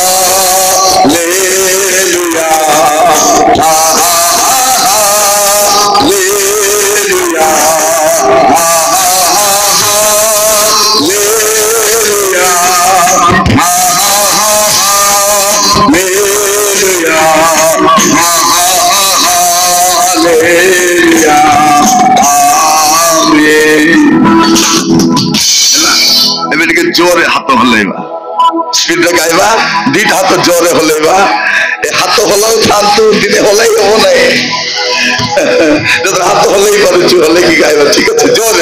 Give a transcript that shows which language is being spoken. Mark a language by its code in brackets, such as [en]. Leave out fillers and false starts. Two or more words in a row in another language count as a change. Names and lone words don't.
[or] Hallelujah. Ha ha ha ha. Hallelujah. Ha ha ha ha. Hallelujah. Ha ha ha ha. Hallelujah. Ha ha ha ha. Hallelujah. Amen. ଏବେ ଟିକେ ଜୋରରେ ହାତ ହଲେଇବା, ସ୍ପିଡରେ ଗାଇବା, ଦିଟା ହାତ ଜୋରରେ ହଲେଇବା। ଏ ହାତ ହଲାଉଥାନ୍ତୁ, ଦିନେ ହଲେଇ ହବ ନାହିଁ। ଯେତେବେଳେ ହାତ ହଲେଇ ପାରୁଛୁ ହଲେଇକି ଗାଇବା, ଠିକ ଅଛି, ଜୋରରେ।